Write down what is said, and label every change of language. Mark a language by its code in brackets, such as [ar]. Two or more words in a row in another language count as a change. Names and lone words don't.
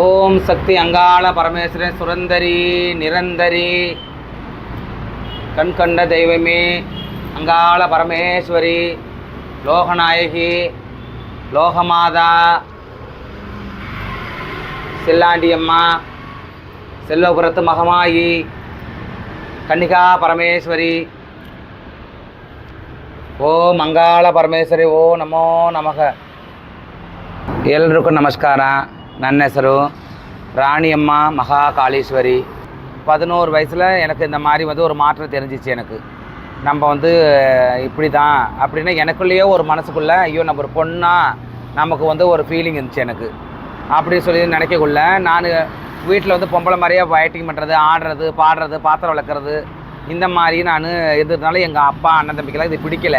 [ta] ஓம் சக்தி அங்காள பரமேஸ்வரன் சுரந்தரி நிரந்தரி கண்கண்ட தெய்வமே அங்காள பரமேஸ்வரி லோகநாயகி லோகமாதா செல்லாண்டியம்மா செல்வபுரத்து மகமாயி கன்னிகா பரமேஸ்வரி [kn] ಓ ಮಂಗಾಳ ಪರಮೇಶ್ವರಿ ಓ ನಮೋ ನಮಃ. ಎಲ್ರಿಗೂ ನಮಸ್ಕಾರ. ನನ್ನ ಹೆಸರು ராணியம்மா மகாகாளீஸ்வரி. [ta] 11 வயசில் எனக்கு இந்த மாதிரி ஒரு மாற்றம் தெரிஞ்சிச்சு. எனக்கு நம்ம இப்படி தான் அப்படின்னா எனக்குள்ளேயே ஒரு மனசுக்குள்ளே ஐயோ நம்ம ஒரு பொண்ணாக நமக்கு ஒரு ஃபீலிங் இருந்துச்சு. எனக்கு அப்படி சொல்லி நினைக்கக்குள்ள நான் வீட்டில் பொம்பளை மாதிரியே ஃபைட்டிங் பண்ணுறது, ஆடுறது, பாடுறது, பாத்திரம் விளக்குறது, இந்த மாதிரி நான் இருந்ததுனால எங்கள் அப்பா அண்ணன் தம்பிக்கெல்லாம் இது பிடிக்கல.